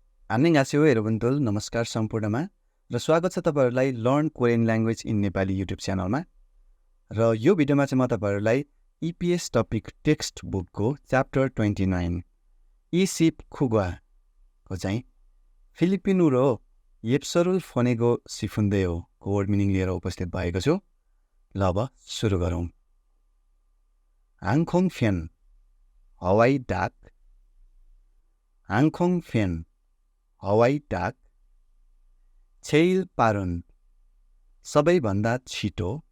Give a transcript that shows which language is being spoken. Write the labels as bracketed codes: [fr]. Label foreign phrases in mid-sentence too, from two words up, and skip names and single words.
[ko] 안녕하세요 여러분들 [ne] नमस्कार सम्पूर्णमा र स्वागत छ तपाईहरुलाई लर्न कोरियन ल्याङ्ग्वेज इन नेपाली युट्युब च्यानलमा र यो भिडियोमा चाहिँ म तपाईहरुलाई EPS टपिक [en] text bookको [ne] च्याप्टर 29 [ko] 이십구과 [ne] को चाहिँ [ko] 필리핀으로 엽서를 보내고 싶은데요 [ne] को [en] word meaning [ne] लिएर उपस्थित भएको छु। ल अब सुरु गरौँ। आङखोङफेन हवाई डाक, आङखोङफेन हवाई डाक, [ko] 제일 빠른 [ne] सबैभन्दा छिटो,